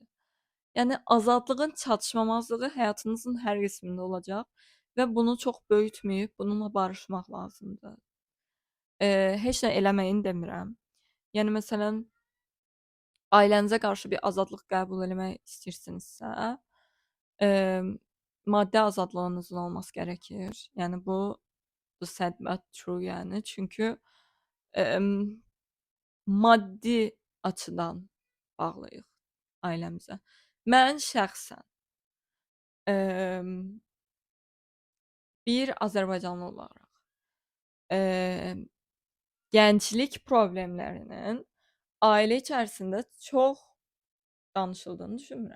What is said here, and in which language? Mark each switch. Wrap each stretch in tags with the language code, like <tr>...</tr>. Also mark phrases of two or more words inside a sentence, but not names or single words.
<az>Yəni azadlığın çatışmamazlığı həyatınızın hər qismində olacaq və bunu çox böyütməyib bununla barışmaq lazımdır. Heç nə eləməyin demirəm. Yəni məsələn, ailənizə qarşı bir azadlıq qəbul eləmək istəyirsinizsə, emm, maddi azadlığınızın olması gərəkir. Yəni bu</az> <en>sad but true</en> <az>yəni. Çünki emm, maddi açıdan bağlıyıq ailəmizə. Mən şəxsən emm, bir azərbaycanlı olaraq emm, gənclik problemlərinin ailə içərisində çox danışıldığını düşünmürəm.</az>